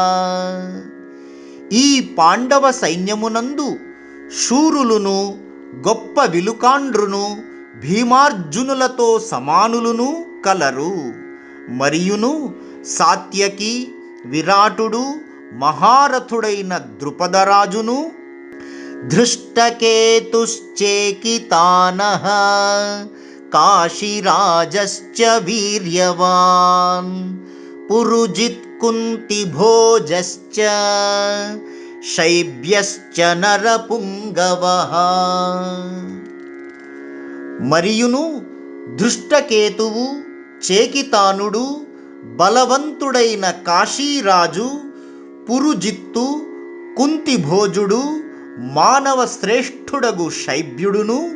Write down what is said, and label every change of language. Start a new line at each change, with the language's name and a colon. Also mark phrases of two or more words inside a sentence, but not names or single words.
Telugu: ఈ పాండవ సైన్యమునందు శూరులును గొప్ప విలుకాండ్రును భీమార్జునులతో సమానులును కలరు. మరియును సాత్యకి విరాటుడు మహారథుడైన ద్రుపదరాజును
Sanskrit: धृष्टकेतुश्चेकितानः काशीराजश्च वीर्यवान् पुरुजित् कुन्तिभोजश्च शैब्यश्च नरपुङ्गवः.
Telugu: మరియును ధృష్టకేతువు, చేకితానుడు, బలవంతుడైన కాశీరాజు, పురుజిత్తు, కుంతిభోజుడు, మానవ శ్రేష్ఠుడగు శైబ్యుడును,